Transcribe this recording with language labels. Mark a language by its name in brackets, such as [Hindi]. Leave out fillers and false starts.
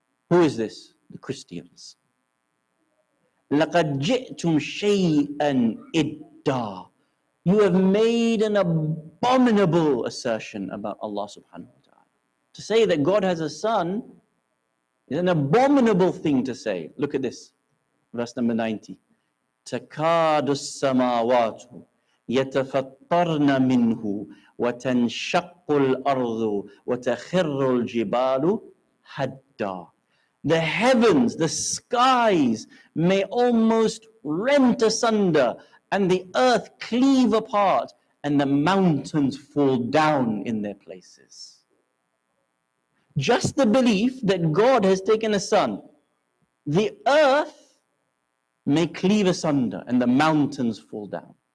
[English] Who is this? The Christians. [Arabic] لَقَدْ جِئْتُمْ شَيْئًا إِدًّا. [English] You have made an abominable assertion about Allah subhanahu wa ta'ala. To say that God has a son is an abominable thing to say. Look at this, verse number 90. [Arabic] تكاد السماوات يتفطرن منه وتنشق الأرض وتخر الجبال هدا. [English] The heavens, the skies may almost rent asunder and the earth cleave apart and the mountains fall down in their places. Just the belief that God has taken a son, the earth may cleave asunder and the mountains fall down.